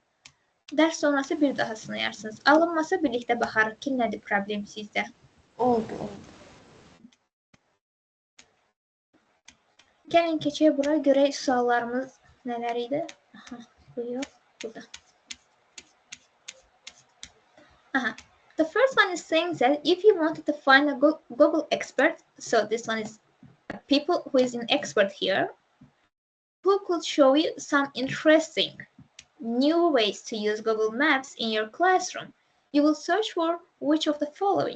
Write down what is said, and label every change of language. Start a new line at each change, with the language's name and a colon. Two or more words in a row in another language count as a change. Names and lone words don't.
Azerbaijani: Dərs sonrası bir daha sınayarsınız. Alınmasa birlikdə baxarıq ki, nədir problem sizdə. Oldu. Gəlin keçək bura, görək suallarımız nələr idi. Aha, bu yox, burada. Aha.
English: The first one is saying that if you wanted to find a Google expert, so this one is people who is an expert here, who could show you some interesting new ways to use Google Maps in your classroom, you will search for which of the following.